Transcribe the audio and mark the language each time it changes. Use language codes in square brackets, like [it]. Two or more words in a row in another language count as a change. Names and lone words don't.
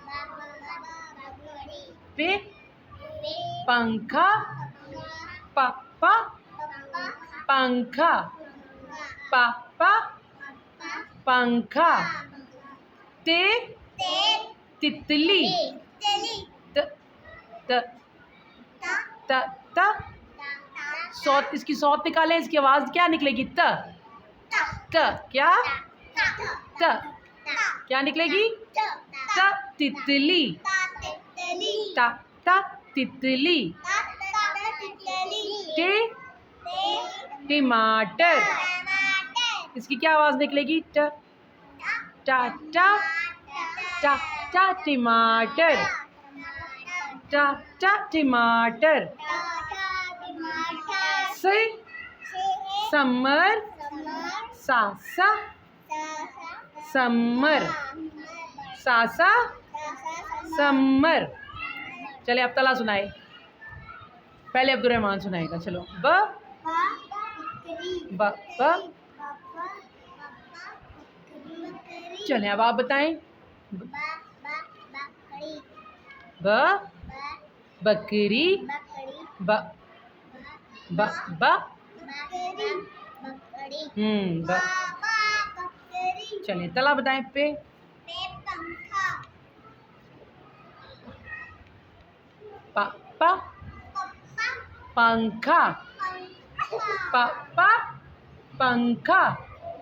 [hi] पे पंखा पापा पंखा पापा पंखा। ते तितली त त त त। सौत, इसकी सौत निकालें, इसकी आवाज़ क्या निकलेगी? त त। क्या? त क्या निकलेगी? त तितली। ता ता तितली। टे टमाटर। इसकी क्या आवाज़ निकलेगी? ट टा टा टा टा टमाटर टा टा टमाटर। से समर सासा समर सासा समर। चले अब तला सुनाए। पहले अब्दुर्रहमान सुनाएगा। चलो ब ब ब। चले अब आप बताएं। ब बकरी ब ब ब। ब। चलिए तला बताएं। पे पापा पंखा पापा पंखा।